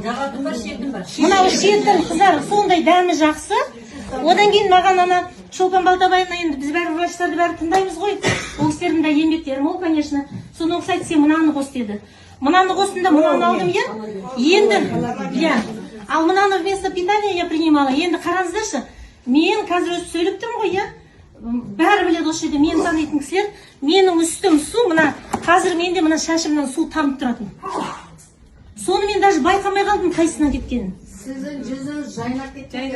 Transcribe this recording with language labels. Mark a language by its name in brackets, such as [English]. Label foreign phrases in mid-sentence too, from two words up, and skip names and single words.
[Kazakh] Мынау шеттім, қыздар, сондай дәмі жақсы. Одан кейін маған ана Шолпан Балтабаевна, енді біз бәрі врачтарды бәрі тыңдаймыз ғой. Ол кісілердің де еңбектері мол, конечно. Соны ұқсайды, сен мынаны қос деді. Мынаны қостым, мынаны алдым, енді, ал мынаны [Russian] вместо питания я принимала. [Kazakh] Енді қараңыздаршы, мен қазір өзі сөйлеп тұрмын ғой, бәрі біледі осы жерде, мен танитын кісілер, менің үстім су, қазір менде мына шашымнан су тамып тұратын. Соны мен даже байқамай қалдым, қайсынан кеткенін. Сіздің жүзіңіз жайнап кеткен.